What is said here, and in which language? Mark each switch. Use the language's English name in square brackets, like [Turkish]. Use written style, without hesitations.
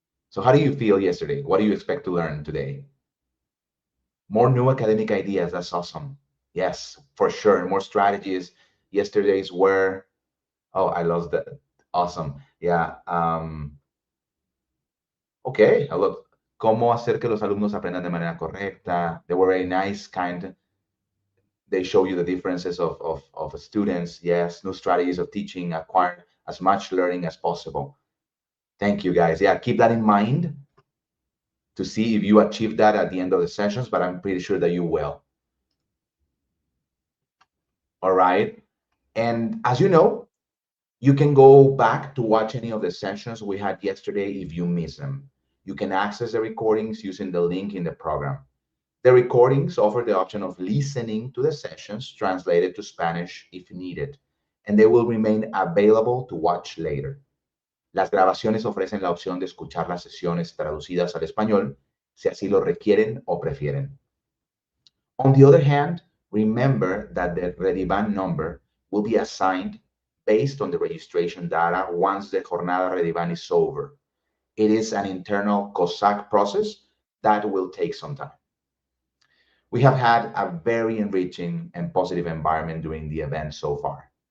[English] So how do you feel yesterday? What do you expect to learn today? More new academic ideas. That's awesome. Yes, for sure. More strategies. Yesterday's were, oh, I lost that. Awesome. Yeah. Okay. [Spanish] Look, cómo hacer que los alumnos aprendan de manera correcta. [English] They were very nice, kind. They show you the differences of students. Yes. New strategies of teaching, acquire as much learning as possible. Thank you, guys. Yeah, keep that in mind to see if you achieve that at the end of the sessions, but I'm pretty sure that you will. All right. And as you know, you can go back to watch any of the sessions we had yesterday if you miss them. You can access the recordings using the link in the program. The recordings offer the option of listening to the sessions translated to Spanish if needed, and they will remain available to watch later. [Spanish] Las grabaciones ofrecen la opción de escuchar las sesiones traducidas al español, si así lo requieren o prefieren. [English] On the other hand, remember that the REDIBAN number will be assigned based on the registration data once the Jornada REDIBAN is over. It is an internal COSAC process that will take some time. We have had a very enriching and positive environment during the event so far.